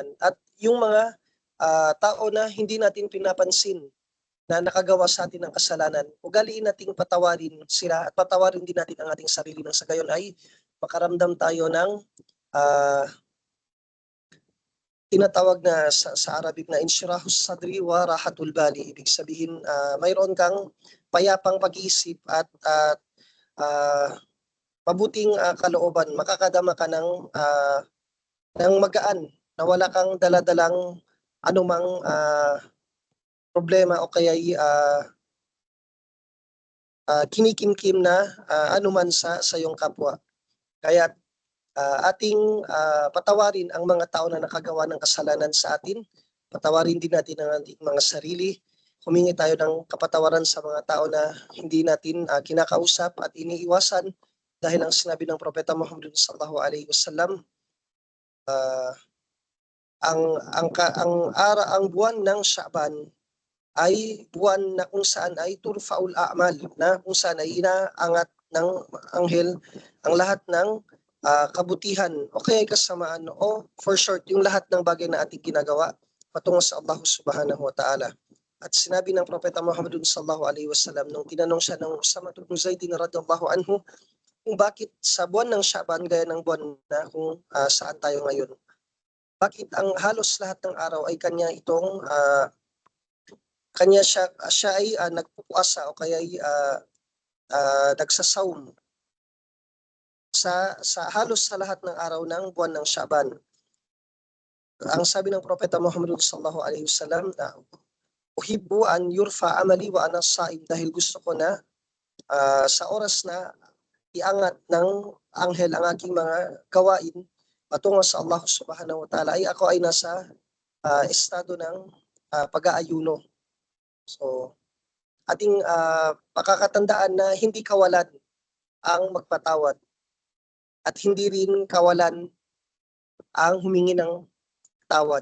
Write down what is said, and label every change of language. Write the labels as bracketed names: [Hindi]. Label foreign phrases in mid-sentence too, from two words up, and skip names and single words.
[Filipino] At yung mga tao na hindi natin pinapansin na nakagawa sa atin ng kasalanan, ugaliin nating patawarin sila at patawarin din natin ang ating sarili nang sa gayon ay makaramdam tayo ng tinatawag na sa Arabic na [Arabic] انشراح الصدر وراحة البال. [Filipino] Ibig sabihin, mayroon kang payapang pag-iisip at mabuting kalooban. Makakadama ka ng magaan na wala kang daladalang anumang problema o kaya kinikimkim na anuman sa iyong kapwa. Kaya ating patawarin ang mga tao na nakagawa ng kasalanan sa atin. Patawarin din natin ang ating mga sarili. Humingi tayo ng kapatawaran sa mga tao na hindi natin kinakausap at iniiwasan dahil ang sinabi ng Propeta Muhammad [Arabic] صلى الله عليه وسلم, [Filipino] ang buwan ng Sha'ban ay buwan na kung saan ay [Arabic] ترفع الأعمال, [Filipino] na kung saan ay inaangat ng anghel ang lahat ng kabutihan o kaya kasamaan o [English] for short [Filipino] yung lahat ng bagay na ating ginagawa patungo sa Allah [Arabic] سبحانه وتعالى. [Filipino] At sinabi ng Propeta Muhammad [Arabic] صلى الله عليه وسلم [Filipino] nung tinanong siya ng Usama ibn Zaid [Arabic] رضي الله عنه [Filipino] kung bakit sa buwan ng Sha'ban gaya ng buwan na kung saan tayo ngayon, bakit ang halos lahat ng araw ay kanya itong siya ay nagpupuasa o kaya ay nagsasawm sa halos sa lahat ng araw ng buwan ng Sha'ban. Ang sabi ng Propeta Muhammad [Arabic] صلى الله عليه وسلم [Filipino] na [Arabic] أحب أن يرفع عملي وأنا صائم, [Filipino] dahil gusto ko na sa oras na iangat ng anghel ang aking mga gawain patungo sa Allah [Arabic] سبحانه وتعالى [Filipino] ay ako ay nasa estado ng pag-aayuno. So ating pakakatandaan na hindi kawalan ang magpatawad at hindi rin kawalan ang humingi ng tawad.